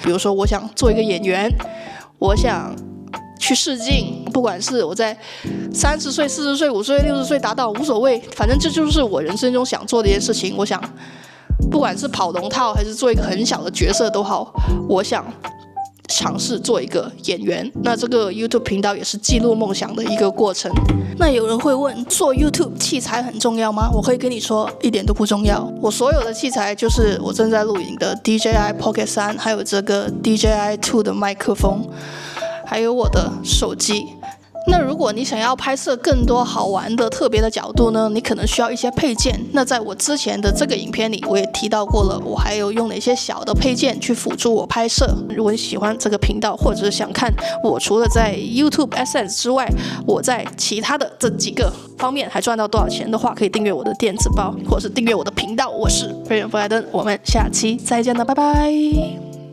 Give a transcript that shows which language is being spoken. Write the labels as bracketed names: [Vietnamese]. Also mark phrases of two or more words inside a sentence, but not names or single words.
[Chinese] 比如說我想做一個演員，我想去試鏡，不管是我在30歲、40歲、50歲、60歲達到無所謂，反正這就是我人生中想做的一件事情。我想不管是跑龍套還是做一個很小的角色都好，我想嘗試做一個演員。那這個 YouTube 頻道也是記錄夢想的一個過程。那有人會問，做 YouTube 器材很重要嗎？我可以跟你說，一點都不重要。我所有的器材就是我正在錄影的 DJI Pocket 3，還有這個 DJI 2的麥克風，還有我的手機。那如果你想要拍攝更多好玩的特別的角度呢，你可能需要一些配件。那在我之前的這個影片裡我也提到過了，我還有用了一些小的配件去輔助我拍攝。如果你喜歡這個頻道，或者是想看我除了在 YouTube AdSense 之外，我在其他的這幾個方面還賺到多少錢的話，可以訂閱我的電子報，或者是訂閱我的頻道。我是飛人弗萊登，我們下期再見了，拜拜。